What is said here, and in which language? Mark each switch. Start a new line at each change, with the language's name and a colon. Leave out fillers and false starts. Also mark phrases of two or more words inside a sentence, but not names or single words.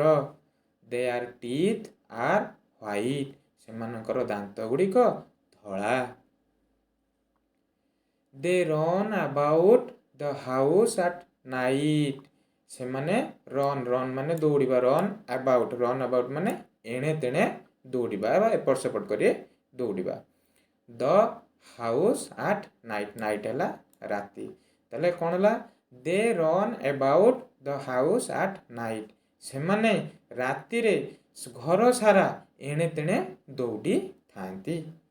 English: Their teeth are white,
Odia: ସେମାନଙ୍କର ଦାନ୍ତ ଗୁଡ଼ିକ ଧଳା।
English: They run about the house at night,
Odia: ସେମାନେ
English: run run
Odia: ମାନେ ଦୌଡ଼ିବା
English: run about
Odia: ମାନେ ଏଣେ ତେଣେ ଦୌଡ଼ିବା ବା ଏପଟ ସେପଟ କରି ଦୌଡ଼ିବା।
English: the house at night night
Odia: ହେଲା ରାତି। ତାହେଲେ କ'ଣ ହେଲା
English: they run about the house at night
Odia: ସେମାନେ ରାତିରେ ଘର ସାରା ଏଣେ ତେଣେ ଦୌଡ଼ିଥାନ୍ତି।